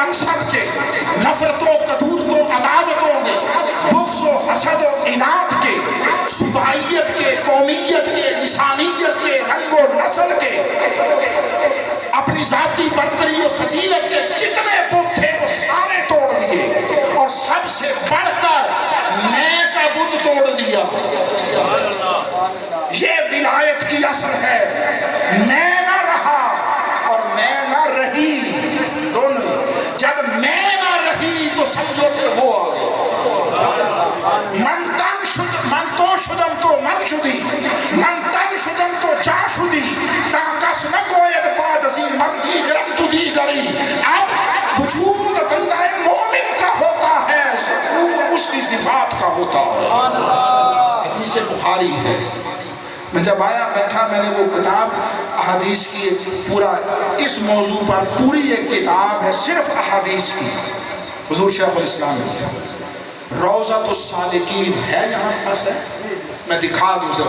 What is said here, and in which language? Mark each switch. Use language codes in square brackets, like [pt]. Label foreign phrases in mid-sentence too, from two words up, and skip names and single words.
[ur] منصب کے، نفرتوں قدورتوں عداوتوں کے، بغض و حسد و عناد کے، صبحیت کے، قومیت کے، لسانیت کے، رنگ و نسل کے، اپنی ذاتی برتری و فضیلت کے جتنے بت تھے وہ سارے توڑ دیے، اور سب سے بڑھ کر میں کا بت توڑ دیا۔ یہ ولایت کی اثر ہے، میں نہ رہا اور میں نہ رہی، دونوں۔ جب میں نہ رہی تو سمجھو کہ وہ آ گئے۔ [fa] من تو شدم تو من شدی، من تن شدم تو جا شدی، تاکس نہ گوید باد ازین من دیگرم تو دیگری۔ [ur] اب وجود بندہ مومن کا ہوتا ہے، اس کی صفات کا ہوتا ہے۔ حدیث بخاری ہے۔ میں جب آیا بیٹھا، میں نے وہ کتاب احادیث کی پورا اس موضوع پر پوری ایک کتاب ہے صرف احادیث کی، حضور شیخ الاسلام روضۃ السالکین ہے، یہاں پاس ہے، میں دکھا دوں سر۔